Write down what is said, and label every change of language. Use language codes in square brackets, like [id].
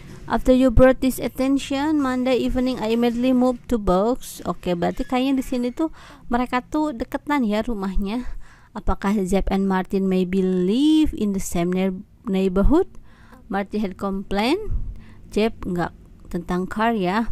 [en] After you brought this attention, Monday evening I immediately moved to Box. [id] Oke, berarti kayaknya di sini tuh mereka tuh deketan ya rumahnya. [en] Apakah Zeb and Martin maybe live in the same neighborhood? Martin had complained. [id] Zeb enggak tentang car ya.